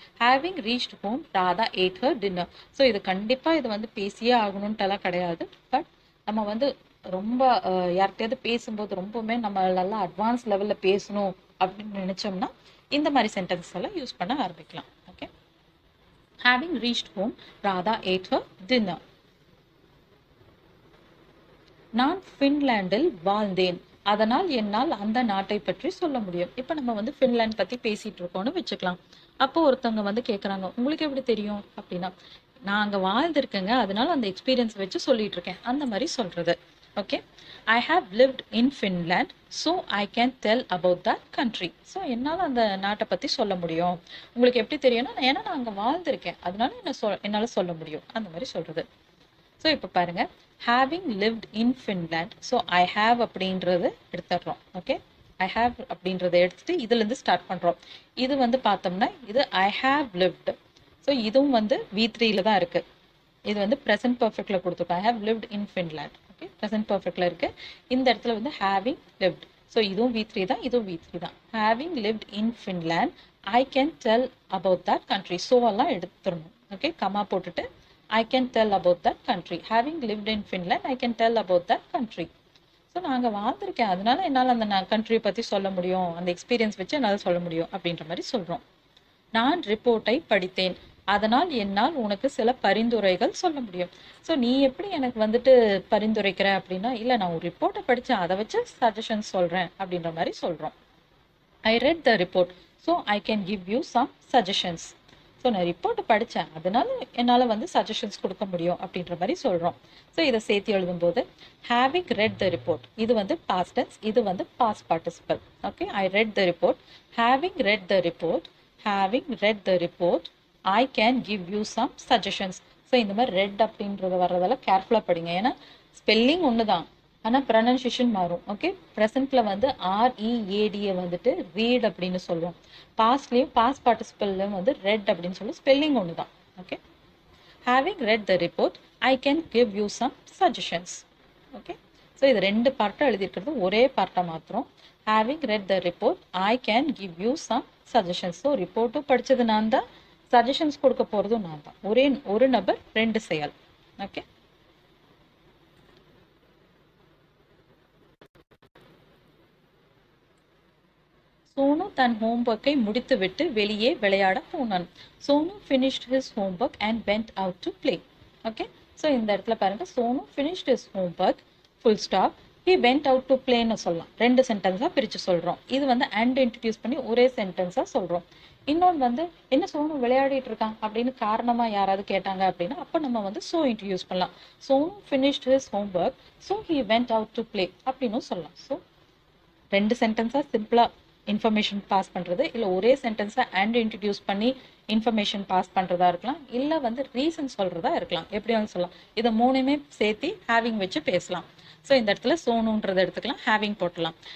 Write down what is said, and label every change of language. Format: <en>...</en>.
<en>Having reached home Radha ate her dinner.</en> <ta>So இது கண்டிப்பாக இது வந்து பேசியே ஆகணும்ட்டுலாம் கிடையாது. பட் நம்ம வந்து ரொம்ப யார்கிட்டயாவது பேசும்போது ரொம்பவுமே நம்ம நல்லா அட்வான்ஸ் லெவலில் பேசணும் அப்படின்னு நினச்சோம்னா இந்த மாதிரி சென்டென்ஸ் எல்லாம் யூஸ் பண்ண ஆரம்பிக்கலாம். Okay.</ta> <en>Having reached home, Radha ate her dinner.</en> <ta>நான் ஃபின்லாண்டில் வாழ்ந்தேன், அதனால் என்னால் அந்த நாட்டை பற்றி சொல்ல முடியும். இப்போ நம்ம வந்து ஃபின்லாண்ட் பற்றி பேசிகிட்டு இருக்கோம்னு வச்சுக்கலாம். அப்போ ஒருத்தவங்க வந்து கேட்குறாங்க, உங்களுக்கு எப்படி தெரியும் அப்படின்னா, நான் அங்கே வாழ்ந்திருக்கேங்க, அதனால அந்த எக்ஸ்பீரியன்ஸ் வச்சு சொல்லிட்டு இருக்கேன், அந்த மாதிரி சொல்கிறது.</ta> <en>Okay, I have lived in Finland, so I can tell about that country.</en> <ta>So என்னால் அந்த நாட்டை பற்றி சொல்ல முடியும். உங்களுக்கு எப்படி தெரியும்னா, ஏன்னா நான் அங்கே வாழ்ந்திருக்கேன், அதனால என்னால் சொல்ல முடியும், அந்த மாதிரி சொல்கிறது. ஸோ இப்போ பாருங்கள்,</ta> <en>Having lived in Finland.</en> <ta>So I have அப்படின்றது எடுத்துடுறோம். ஓகே, ஐ ஹாவ் அப்படின்றத எடுத்துட்டு இதுலேருந்து ஸ்டார்ட் பண்ணுறோம். இது வந்து பார்த்தோம்னா இது ஐ ஹாவ் லிவ்டு. ஸோ இதுவும் வந்து V3ல தான் இருக்குது. இது வந்து ப்ரெசன்ட் பர்ஃபெக்டில் கொடுத்துருக்கோம்.</ta> <en>I have lived in Finland.</en> <ta>Okay, present பர்ஃபெக்டில் இருக்குது. இந்த இடத்துல வந்து ஹேவிங் லிவ்ட். ஸோ இதுவும் V3 தான்,</ta> <en>இதுவும் V3 தான். Having lived in Finland, I can tell about that country.</en> <ta>So எல்லாம் எடுத்துடணும். ஓகே, கமா போட்டுட்டு</ta> <en>I can tell about that country. Having lived in Finland, I can tell about that country.</en> <ta>So நான் அங்கே வாழ்ந்திருக்கேன், அதனால என்னால் அந்த கண்ட்ரியை பற்றி சொல்ல முடியும், அந்த எக்ஸ்பீரியன்ஸ் வச்சு என்னால் சொல்ல முடியும் அப்படின்ற மாதிரி சொல்கிறோம். நான் ரிப்போர்ட்டை படித்தேன், அதனால் என்னால் உனக்கு சில பரிந்துரைகள் சொல்ல முடியும். ஸோ நீ எப்படி எனக்கு வந்துட்டு பரிந்துரைக்கிற அப்படின்னா, இல்லை நான் ஒரு ரிப்போர்ட்டை படித்தேன், அதை வச்சு சஜஷன்ஸ் சொல்கிறேன் அப்படின்ற மாதிரி சொல்கிறோம்.</ta> <en>I read the report, so I can give you some suggestions.</en> <ta>So நான் ரிப்போர்ட்டை படித்தேன், அதனால என்னால் வந்து சஜஷன்ஸ் கொடுக்க முடியும் அப்படின்ற மாதிரி சொல்கிறோம். ஸோ இதை சேர்த்து எழுதும்போது</ta> <en>having read the report,</en> <ta>இது வந்து பாஸ்ட் டென்ஸ், இது வந்து past participle.</ta> <en>Okay, I read the report, having read the report, having read the report, I can give you some suggestions.</en> <ta>So இந்த மாதிரி ரெட் அப்படின்றது வர்றதெல்லாம் கேர்ஃபுல்லாக படிங்க, ஏன்னா ஸ்பெல்லிங் ஒன்று தான், ஆனால் ப்ரொனன்சியேஷன் மாறும். ஓகே, ப்ரெசென்ட்டில் வந்து READயை வந்துட்டு ரீட் அப்படின்னு சொல்லுவோம். பாஸ்ட்லேயும் பாஸ்ட் பார்ட்டிசிபல்லையும் வந்து ரெட் அப்படின்னு சொல்லி ஸ்பெல்லிங் ஒன்று தான்.</ta> <en>Okay, having read the report, I can give you some suggestions.</en> <ta>Okay, so இது ரெண்டு பார்ட்டாக எழுதியிருக்கிறது, ஒரே பார்ட்டாக மாத்திரம்.</ta> <en>Having read the report, I can give you some suggestions.</en> <ta>So ரிப்போர்ட்டும் படித்தது நான் தான், சஜஷன்ஸ் கொடுக்க போகிறதும் நான் தான். ஒரு நபர் ரெண்டு செயல். ஓகே, சோனு தன் ஹோம்ஒர்க்கை முடித்துவிட்டு வெளியே விளையாட போனான்.</ta> <en>Sonu finished his homework and went out to play.</en> <ta>Okay, so இந்த இடத்துல பாருங்க,</ta> <en>Sonu finished his homework full stop, he went out to playன்னு சொல்லலாம்.</en> <ta>ரெண்டு சென்டென்ஸாக பிரித்து சொல்கிறோம். இது வந்து and இன்ட்ரடியூஸ் பண்ணி ஒரே சென்டென்ஸாக சொல்கிறோம். இன்னொன்று வந்து என்ன சோனு விளையாடிட்டு இருக்கான் அப்படின்னு காரணமாக யாராவது கேட்டாங்க அப்படின்னா, அப்போ நம்ம வந்து so இன்ட்ரடியூஸ் பண்ணலாம்.</ta> <en>Sonu finished his homework, so he went out to play</en> <ta>அப்படின்னு சொல்லலாம். ஸோ ரெண்டு சென்டென்ஸாக சிம்பிளாக இன்ஃபர்மேஷன் பாஸ் பண்ணுறது, இல்லை ஒரே சென்டென்ஸை அண்ட் இன்ட்ரடியூஸ் பண்ணி இன்ஃபர்மேஷன் பாஸ் பண்ணுறதா இருக்கலாம், இல்லை வந்து ரீசன் சொல்கிறதா இருக்கலாம், எப்படி வந்து சொல்லலாம். இதை மூணுமே சேர்த்து ஹேவிங் வச்சு பேசலாம். ஸோ இந்த இடத்துல சோனுன்றதை எடுத்துக்கலாம், ஹேவிங் போட்டலாம்.</ta>